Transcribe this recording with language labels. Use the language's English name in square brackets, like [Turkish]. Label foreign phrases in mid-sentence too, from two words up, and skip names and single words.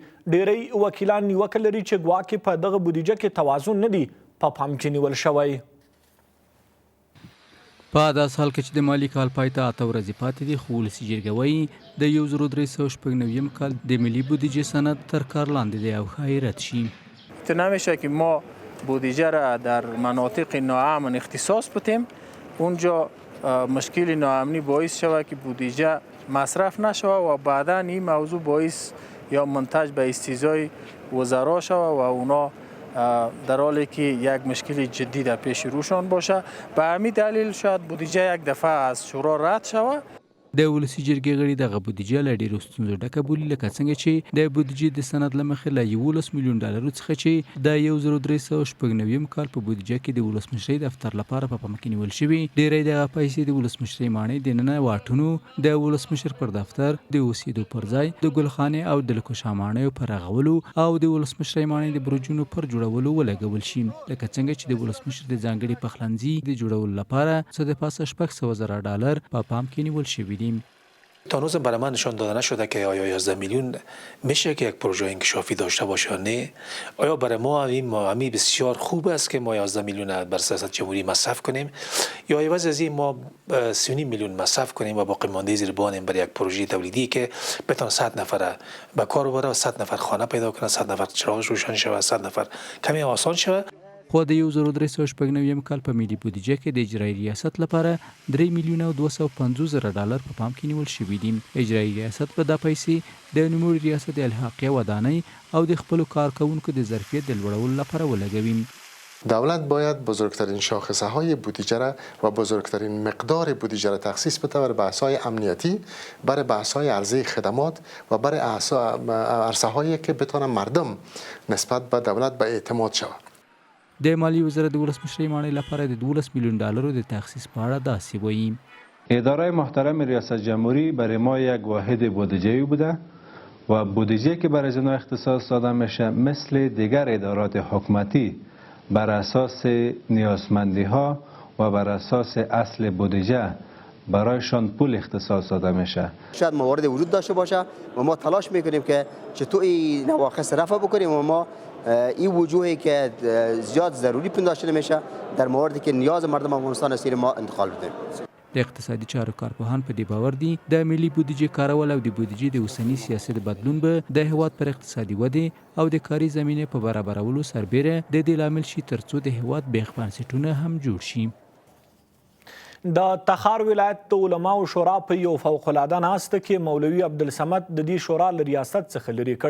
[Pashto] ډیری وکیلان نیوکه لري چې ګواکې په دغه بودیجه کې توازن نه دی په پام کې نیول شوی. په داسې حال کې چې د مالي کال پای ته 8 ورځې پاتې دي، خو ولسي جرګه وایي د 1396 کال د ملي بودیجې سند تر کار لاندې دی او ښایي رد شي. [Persian] نمیشه که ما بودجه را در مناطق ناامن اختصاص بدیم، اونجا مشکل ناامنی باعث شود که بودجه مصرف نشود و بعدا این موضوع باعث یا منتج به استیضای وزرا شود و اونا در حالی که یک مشکل جدی در پیش روشان باشه. به همین دلیل شاید بودجه یک دفعه از شورا رد شود. [Pashto] د ولسي جرګې غړي دغه بودیجه له ډېرو ستونزو ډکه بولي، لکه څنګه چې د بودیجې د سند له مخې له 11 میلیون ډالرو څخه چې د 1396 کال په بودیجه کې د ولسمشرۍ دفتر لپاره په پام کې نیول شوي. ډېری دغه پیسې د ولسمشرۍ ماڼۍ دننه واټونو، د ولسمشر پر دفتر، د اوسېدو پر ځای، د ګلخانې او د لکوشا ماڼیو پر رغولو او د ولسمشرۍ ماڼۍ د برجونو پر جوړولو ولګول شي، لکه څنګه چې د ولسمشر د ځانګړي پخلنځي د جوړولو لپاره څه د پاسه 600,000 ډالر په پام کې نیول شوي دي. [Persian] تا هنوز برای من نشان داده نشده که آیا 11 میلیون میشه که یک پروژه انکشافی داشته باشه یا نه. آیا برای ما همی بسیار خوب است که ما 11 میلیون بر سیاست جمهوری مصرف کنیم یا عوض از این ما 3.5 میلیون مصرف کنیم و باقی مانده زیر بانیم برای یک پروژه تولیدی که بتونه 100 نفر به کار ببره و 100 نفر خانه پیدا کنه، 100 نفر چراغ روشن شود، 100 نفر کمی آسان شود. [Pashto] خو د 1396 کال په ملي بودیجه کې د اجرایي ریاست لپاره 3 میلیونه او 250,000 ډالر په پام کې نیول شوي دي. اجرایي ریاست به دا پیسې د نوموړي ریاست د الحاقیه ودانۍ او د خپلو کارکوونکو د ظرفیت د لوړولو لپاره ولګوي. [Persian] دولت باید بزرگترین شاخصه های بودجه را و بزرگترین مقدار بودجه را تخصیص بده برای بحث های امنیتی، برای بحث های عرضه خدمات و برای عرصه هایی که بتونه مردم نسبت به دولت به اعتماد شود. [Pashto] د مالی وزارت د ولسمشرۍ ماڼۍ لپاره د 12 میلیون ډالرو د تخصیص په اړه داسې وایي. [Persian] اداره محترم ریاست جمهوری برای ما یک واحد بودجه‌ای بوده و بودجه که برای زنا اختصاص داده میشه مثل دیگر ادارات حکومتی بر اساس نیازمندی ها و بر اساس اصل بودجه برایشان پول اختصاص داده میشه. شاید موارد وجود داشته باشه و ما تلاش میکنیم که چطور این نواقص رفع بکنیم و ما این وجوهی که زیاد ضروری پنداشته نمیشه در مواردی که نیاز مردم افغانستان است ما انتقال بدیم. [Pashto] د اقتصادي چارو کارپوهان په دې باور دي د ملي بودیجې کارول او د بودیجې د اوسني سیاست بدلون به د هیواد پر اقتصادي ودې او د کاري زمینې په برابرولو سربیره د دې لامل شي ترڅو د هیواد بیخ بنسټونه هم جوړ شي. د تخار ولایت د علماو شورا په یو فوق العاده ناسته کې مولوي عبدالصمد د دې شورا له ریاست څخه لرې کړ.